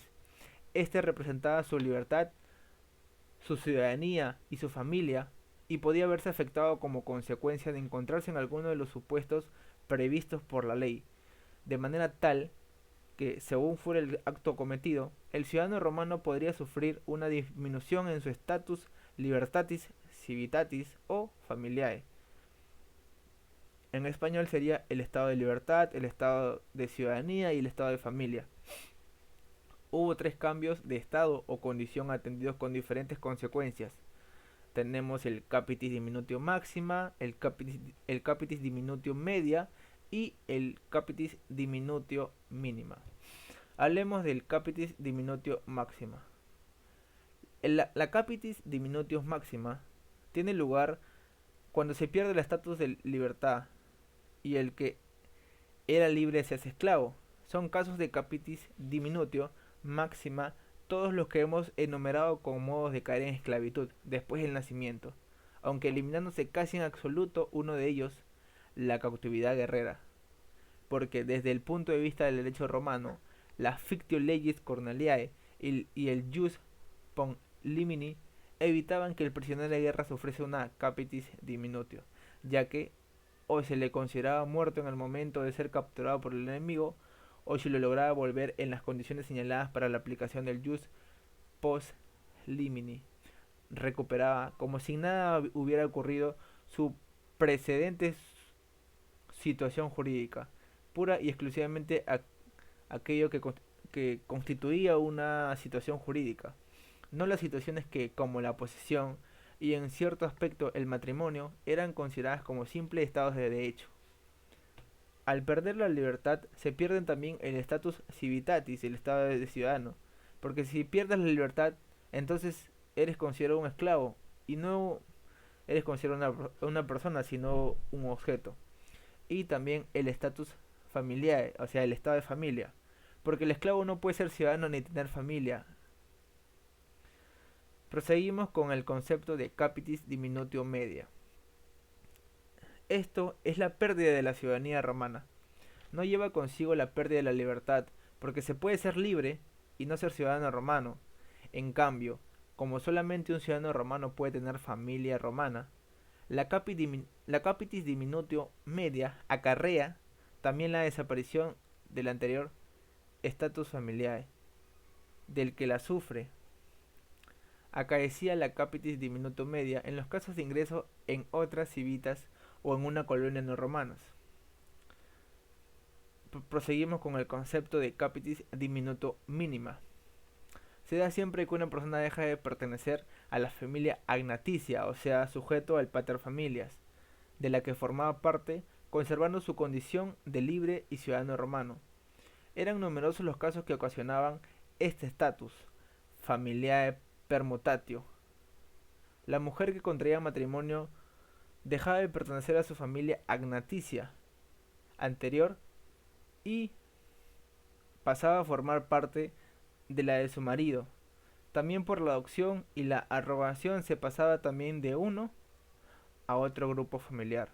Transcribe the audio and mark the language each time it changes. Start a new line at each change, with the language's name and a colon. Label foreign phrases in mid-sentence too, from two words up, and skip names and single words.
Spanish: Este representaba su libertad, su ciudadanía y su familia, y podía verse afectado como consecuencia de encontrarse en alguno de los supuestos previstos por la ley, de manera tal que, según fuera el acto cometido, el ciudadano romano podría sufrir una disminución en su
Latin: status libertatis, civitatis o familiae.
Spanish: En español sería el estado de libertad, el estado de ciudadanía y el estado de familia. Hubo tres cambios de estado o condición atendidos con diferentes consecuencias. Tenemos el
Latin: capitis diminutio máxima,
Spanish: el
Latin: capitis diminutio media
Spanish: y el
Latin: capitis diminutio mínima.
Spanish: Hablemos del
Latin: capitis diminutio máxima.
Spanish: La
Latin: capitis diminutio máxima
Spanish: tiene lugar cuando se pierde el estatus de libertad y el que era libre se hace esclavo. Son casos de
Latin: capitis diminutio máxima
Spanish: todos los que hemos enumerado como modos de caer en esclavitud después del nacimiento, aunque eliminándose casi en absoluto uno de ellos, la cautividad guerrera. Porque desde el punto de vista del derecho romano, la
Latin: fictio legis Corneliae
Spanish: y el
Latin: jus pon limini
Spanish: evitaban que el prisionero de guerra sufriese una
Latin: capitis diminutio,
Spanish: ya que o se le consideraba muerto en el momento de ser capturado por el enemigo, o si lo lograba volver en las condiciones señaladas para la aplicación del
Latin: jus post limini,
Spanish: recuperaba como si nada hubiera ocurrido su precedente situación jurídica, pura y exclusivamente aquello que constituía una situación jurídica, no las situaciones que, como la posesión y en cierto aspecto el matrimonio, eran consideradas como simples estados de derecho. Al perder la libertad se pierden también el
Latin: status civitatis,
Spanish: el estado de ciudadano, porque si pierdes la libertad, entonces eres considerado un esclavo y no eres considerado una persona, sino un objeto. Y también el estatus familiar, o sea, el estado de familia, porque el esclavo no puede ser ciudadano ni tener familia. Proseguimos con el concepto de
Latin: capitis diminutio media.
Spanish: Esto es la pérdida de la ciudadanía romana. No lleva consigo la pérdida de la libertad, porque se puede ser libre y no ser ciudadano romano. En cambio, como solamente un ciudadano romano puede tener familia romana, la
Latin: capitis diminutio media
Spanish: acarrea también la desaparición del anterior
Latin: status familiae,
Spanish: del que la sufre. Acaecía la
Latin: capitis diminutio media
Spanish: en los casos de ingreso en otras civitas o en una colonia no romanas. Proseguimos con el concepto de
Latin: capitis diminuto mínima.
Spanish: Se da siempre que una persona deja de pertenecer a la familia agnaticia, o sea, sujeto al paterfamilias, de la que formaba parte, conservando su condición de libre y ciudadano romano. Eran numerosos los casos que ocasionaban este estatus,
Latin: familiae permutatio.
Spanish: La mujer que contraía matrimonio dejaba de pertenecer a su familia agnaticia anterior y pasaba a formar parte de la de su marido. También por la adopción y la arrogación se pasaba también de uno a otro grupo familiar.